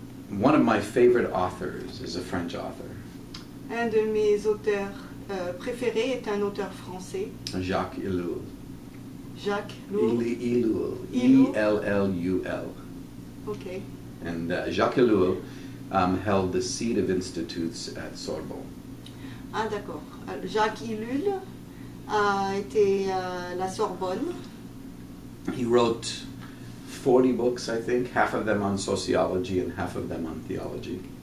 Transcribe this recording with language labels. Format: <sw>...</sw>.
<en>One of my favorite authors is a French author.</en> <fr>Un de mes auteurs préférés est un auteur français, Jacques Ellul. Jacques Ellul.</fr> <en>Ellul. E-L-L-U-L. Okay. And Jacques Ellul held the seat of institutes at Sorbonne.</en> <fr>Ah d'accord. Jacques Ellul a été à la Sorbonne.</fr> <en>He wrote 40 books, I think, half of them on sociology and half of them on theology.</en>